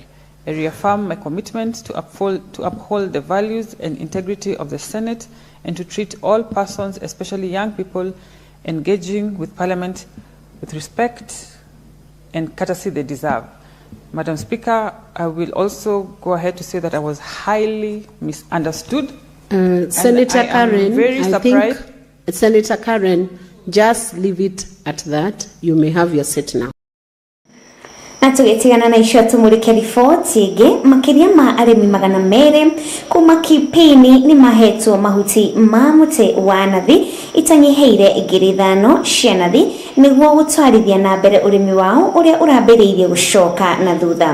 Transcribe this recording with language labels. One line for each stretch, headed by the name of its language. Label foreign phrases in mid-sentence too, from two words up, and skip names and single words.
English: I reaffirm my commitment to uphold the values and integrity of the Senate and to treat all persons, especially young people, engaging with Parliament with respect and courtesy they deserve. Madam Speaker, I will also go ahead to say that I was highly misunderstood. Senator Karen, very surprised. think Senator Karen, just leave it at that. You may have your seat now.
Kikuyu: Natugetigana na icio tumurike riboti ingi makiria ma arimi magana mere kuma kipini ni mahetwo mahuti ma muti wa nathi itanyiheire ngiri 5 cia nathi niguo gutwarithia na mbere urimi wao uria urambiriirie gucoka na thutha.